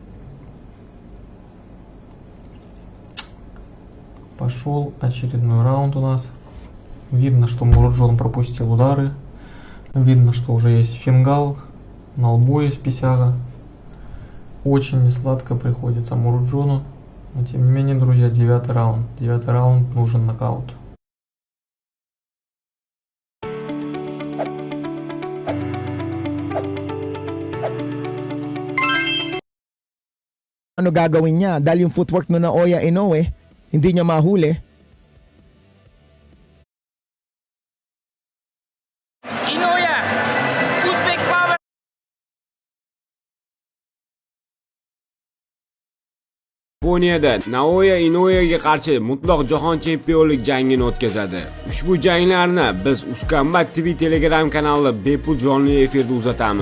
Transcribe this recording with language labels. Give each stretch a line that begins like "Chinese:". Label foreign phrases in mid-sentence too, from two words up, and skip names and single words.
Russian: Пошел очередной раунд у нас. Видно, что Муроджон пропустил удары. Видно, что уже есть фингал. На лбу есть писяга. Очень несладко приходится Муроджону. Но тем не менее, друзья, 9-й раунд. 9-й раунд нужен нокаут.
Filipino: Ano gagawin niya? Dahil yung footwork na Naoya Inoue, hindi niya mahuli. Inoue,
English: Uzbek Power.
Uzbek: Yaponiyada Naoya Inouye'ga qarshi mutlaq jahon chempionlik jangini o'tkazadi. Ushbu janglarni biz Uskombat TV Telegram kanalida bepul jonli efirda uzatamiz.